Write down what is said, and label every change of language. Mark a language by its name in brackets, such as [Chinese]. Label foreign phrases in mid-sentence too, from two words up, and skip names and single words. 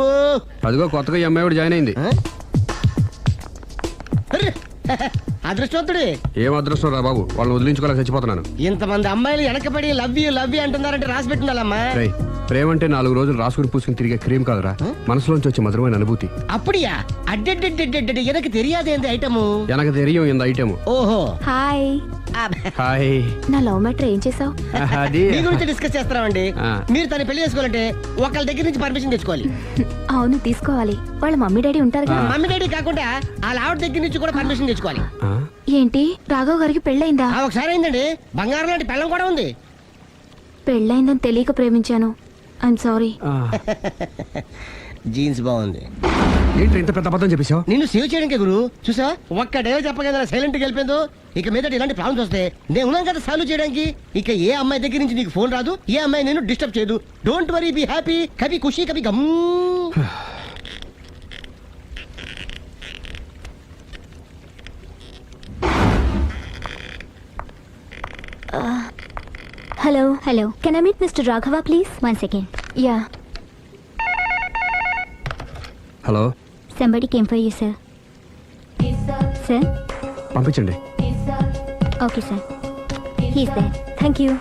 [Telugu] అదిగో కొత్తగా ఈ అమ్మాయి కూడా జాయిన్ అయింది. అర్రే, అదృష్టవంతుడి. ఏం అదృష్టం రా బాబు, వాళ్ళని వదిలించుకోలేక చచ్చిపోతున్నాను. ఇంతమంది అమ్మాయిలు వెనకబడి [English] love you [Telugu] అంటున్నారంటే రాసి పెట్టుండాలమ్మా. రేయ్, ప్రేమ అంటే 4 రోజులు రాసుకుని పూసుకుని తిరిగే క్రీమ్ కాదురా, మనసులోంచి వచ్చే మధురమైన అనుభూతి. [Tamil] அப்படியா? అడ్డెడ్డెడ్డెడ్డెడ్ எனக்கு தெரியாதே இந்த ఐటమ్. எனக்கு தெரியும் இந்த ఐటమ్. [Telugu] ఓహో, హాయ్. హాయ్. నా [English] love matter [Telugu] ఏం చేసావు? అది మీ గురించి డిస్కస్ చేస్తామండి. ఆ. మీరు తన పెళ్లి చేసుకోవాలంటే ఒకళ్ళ దగ్గర నుంచి పర్మిషన్ తెచ్చుకోవాలి. అవును, తీసుకోవాలి. వాళ్ళ [English] mummy daddy [Telugu] ఉంటారుగా. [English] mummy daddy [Telugu] కాకుండా వాళ్ళ ఆవిడ దగ్గర నుంచి కూడా పర్మిషన్ తెచ్చుకోవాలి. ఆ? ఏంటి, రాఘవ్ గారికి పెళ్ళైందా? ఒకసారి అయిందండి, బంగారం లాంటి పెళ్ళం కూడా ఉంది. పెళ్ళైందని తెలియక ప్రేమించాను. [English] I'm sorry. [Telugu] ఆ. జీన్స్ బాగుంది. ఏంటి ఇంత పెద్ద అబద్ధం చెప్పేశావు? నిన్ను సేవ్ చేయడానికి గురు, చూసా ఒక్క డే చెప్పగల సైలెంట్ గా వెళ్ళిపోయిందో. ఇక మీద ఇలాంటి ప్రాబ్లమ్స్ వస్తే నేను ఉన్నాను కదా సాల్వ్ చేయడానికి. ఇక ఏ అమ్మాయి దగ్గర నుంచి నీకు ఫోన్ రాదు, ఏ అమ్మాయి నేను డిస్టర్బ్ చేయదు. [English] Don't worry, be happy, [Telugu] కభీ ఖుషీ కభీ గమ్. హలో. హలో, [English] Can I meet Mister Raghava please? 1 second. యా. హలో, Somebody came for you sir. Sir, [Telugu] పంపించండి. [English] Okay sir. He's there. Thank you.